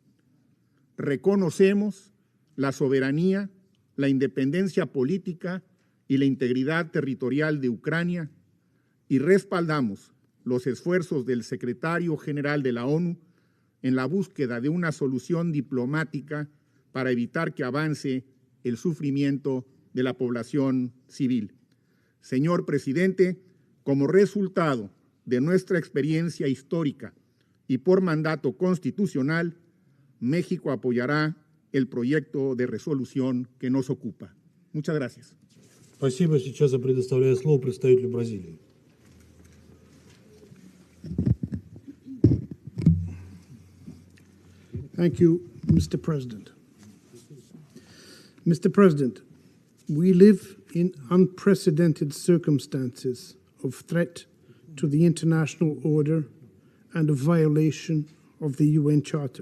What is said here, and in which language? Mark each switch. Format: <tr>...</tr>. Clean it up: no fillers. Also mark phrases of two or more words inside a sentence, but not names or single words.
<es>Reconocemos la soberanía, la independencia política y la integridad territorial de Ucrania y respaldamos los esfuerzos del secretario general de la ONU en la búsqueda de una solución diplomática para evitar que avance el sufrimiento de la población civil. Señor presidente, como resultado de nuestra experiencia histórica y por mandato constitucional, México apoyará el proyecto de resolución que nos ocupa. Muchas gracias.</es> <ru>Спасибо. Сейчас я предоставляю слово представителю Бразилии.</ru> <en>Thank you, Mr. President. Mr. President, we live in unprecedented circumstances of threat to the international order and a violation of the UN Charter.</en>